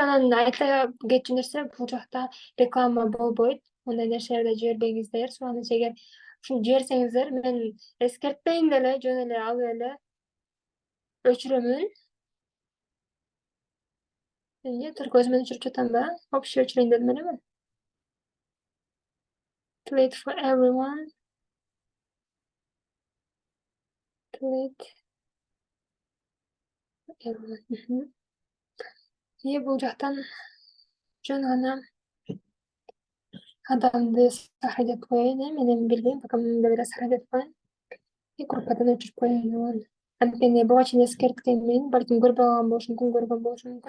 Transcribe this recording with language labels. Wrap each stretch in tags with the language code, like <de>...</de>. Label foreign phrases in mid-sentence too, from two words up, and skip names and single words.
<ky>Анан айта кетчү нерсе, бул жакта реклама болбойт. Мындай нерселерди жибербеңиздер. Суранычы эгер ушуну жиберсеңиздер, мен эскертпейм деле, жөн эле алып эле өчүрөмүн. Эмне, только өзүмөн өчүрүп жатам да? Общий өчүрөйүн дедим элеби?</ky> <en>Delete for everyone. Delete for everyone.</en> <ky>Бул жактан жөн гана адамды сохранять коеюн, мен эми билбейм, пока мында бир сохранять коеюн. Группадан өчүрүп коеюн. Анткени буга чейин эскерткенмин, балким көрбөй калган болушу мүмкүн, көргөн болушу мүмкүн.</ky>